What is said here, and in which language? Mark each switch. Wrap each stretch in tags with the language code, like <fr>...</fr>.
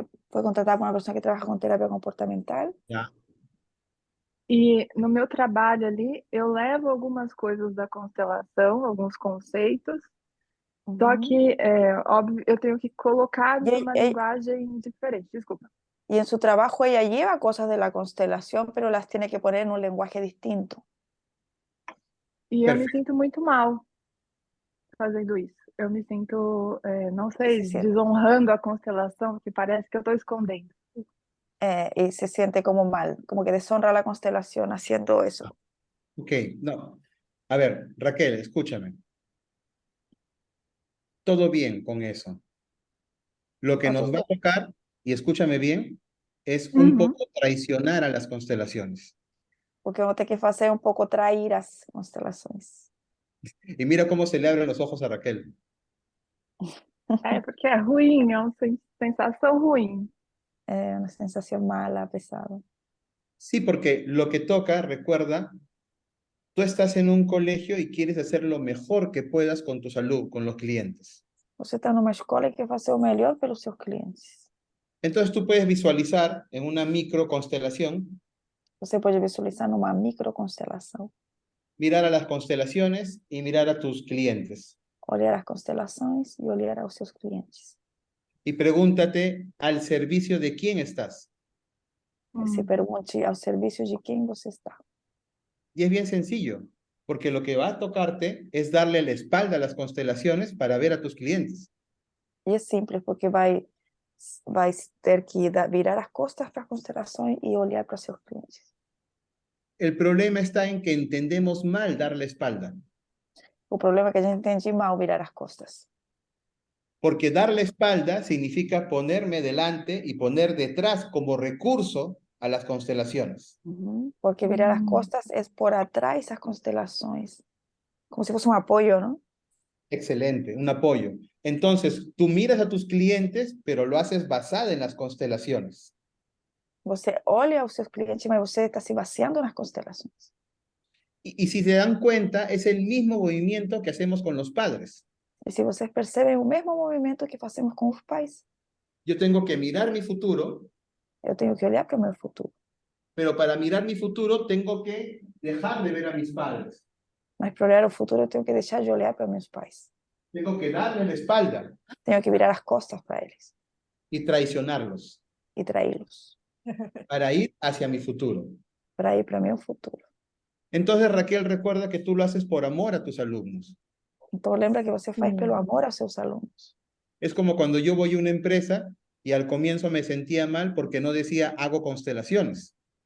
<pt>Foi contratada por uma pessoa que trabalha com terapia comportamental?</pt> <es>Ya.</es> <pt>E no meu trabalho ali, eu levo algumas coisas da constelação, alguns conceitos, só que, óbvio, eu tenho que colocar numa linguagem diferente. Desculpa.</pt> <es>Y en su trabajo ella lleva cosas de la constelación, pero las tiene que poner en un lenguaje distinto.</es> <pt>E eu me Perfeito. sinto muito mal fazendo isso. Eu me sinto, não sei,</pt> <es>Se siente.</es> <pt>desonrando a constelação, que parece que eu estou escondendo.</pt> <es>Y se siente como mal, como que deshonra la constelación haciendo eso. Ok, no. A ver, Raquel, escúchame. Todo bien con eso. Lo que nos va a tocar, y escúchame bien, es un poco traicionar a las constelaciones. Porque vamos a tener que hacer un poco</es> <pt>trair as constelações.</pt> <es>Y mira cómo se le abren los ojos a Raquel.</es> <pt>Porque é ruim, é uma sensação ruim. É uma sensação mala, pesada.</pt> <es>Sí, porque lo que toca, recuerda, tú estás en un colegio y quieres hacer lo mejor que puedas con tu salud, con los clientes.</es> <pt>Você está numa escola e quer fazer o melhor pelos seus clientes.</pt> <es>Entonces tú puedes visualizar en una micro constelación,</es> <pt>Você pode visualizar numa microconstelação,</pt> <es>mirar a las constelaciones y mirar a tus clientes.</es> <pt>olhar as constelações e olhar aos seus clientes.</pt> <es>Y pregúntate al servicio de quién estás.</es> <pt>Se pergunte ao serviço de quem você está.</pt> <es>Y es bien sencillo, porque lo que va a tocarte es darle la espalda a las constelaciones para ver a tus clientes.</es> <pt>E é simples, porque vai ter que virar as costas para as constelações e olhar para os seus clientes.</pt> <es>El problema está en que entendemos mal dar la espalda,</es> <pt>O problema é que a gente entende mal virar as costas.</pt> <es>porque dar la espalda significa ponerme delante y poner detrás como recurso a las constelaciones.</es> <pt>Porque virar as costas é por atrás das constelações, como se fosse um apoio, ¿no?</pt> <es>Excelente, un apoyo. Entonces, tú miras a tus clientes, pero lo haces basada en las constelaciones.</es> <pt>Você olha aos seus clientes, mas você está se baseando nas constelações.</pt> <es>Y si se dan cuenta, es el mismo movimiento que hacemos con los padres.</es> <pt>E se vocês percebem o mesmo movimento que fazemos com os pais,</pt> <es>Yo tengo que mirar mi futuro</es> <pt>eu tenho que olhar para o meu futuro</pt> <es>Pero para mirar mi futuro tengo que dejar de ver a mis padres.</es> <pt>Mas para olhar o futuro eu tenho que deixar de olhar para meus pais.</pt> <es>Tengo que darles la espalda</es> <pt>Tenho que virar as costas para eles</pt> <es>y traicionarlos</es> <pt>e traí-los</pt> <es>para ir hacia mi futuro.</es> <pt>para ir para o meu futuro.</pt> <es>Entonces, Raquel, recuerda que tú lo haces por amor a tus alumnos.</es> <pt>Então lembra que você faz pelo amor aos seus alunos.</pt> <es>Es como cuando yo voy a una empresa y al comienzo me sentía mal porque no decía hago constelaciones.</es>